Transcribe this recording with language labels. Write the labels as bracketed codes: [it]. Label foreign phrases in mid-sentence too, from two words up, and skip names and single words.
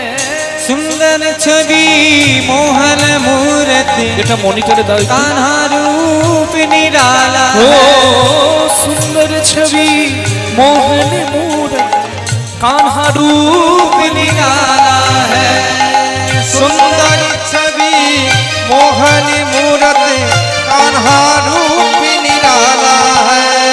[hi] सुंदर छवि मोहन मूर्ति [bn] এটা মনিটরে দাও [hi] कान्हा रूप निराला ओ सुंदर छवि मोहन मूरत कान्हा रूप निराला है। सुंदर छवि मोहन मूरत कान्हा रूप निराला है।